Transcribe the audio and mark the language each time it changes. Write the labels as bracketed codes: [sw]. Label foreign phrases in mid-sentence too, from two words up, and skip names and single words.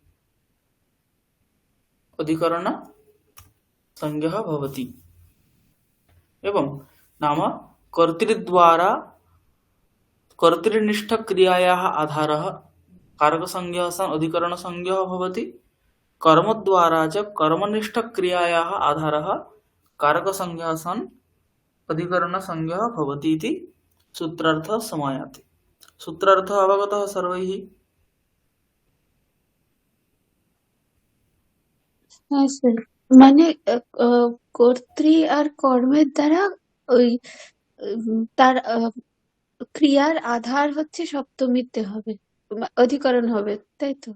[sa] अधिकरणसंज्ञः भवति एवं नाम कर्तृद्वारा कर्तृनिष्ठक्रियायाः आधारः कारकसंज्ञः सन् अधिकरणसंज्ञः भवति। कर्मद्वारा च कर्मनिष्ठक्रियायाः आधारः कारकसंज्ञः सन् अधिकरणसंज्ञः भवति इति सूत्रार्थः समायाति। सूत्रार्थः अवगतः सर्वैः? [bn] হ্যাঁ স্যার, মানে কর্তৃ আর কর্মের দ্বারা ওই তার ক্রিয়ার আধার হচ্ছে সপ্তমীতে হবে, অধিকরণ হবে, তাই তো?